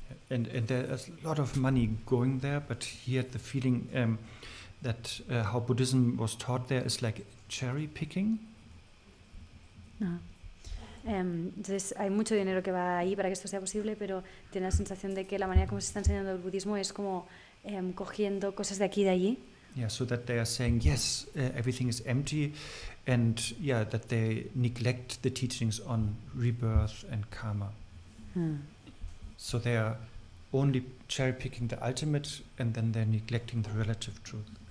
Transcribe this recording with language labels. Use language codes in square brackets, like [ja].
[en] And there's a lot of money going there, but he had the feeling that how Buddhism was taught there is like cherry picking. [es] Entonces hay mucho dinero que va ahí para que esto sea posible, pero tiene la sensación de que la manera como se está enseñando el budismo es como cogiendo cosas de aquí y de allí. [en] Yeah, so that they are saying yes, everything is empty, and yeah, that they neglect the teachings on rebirth and karma. So they are only cherry picking the ultimate, and then they're neglecting the relative truth.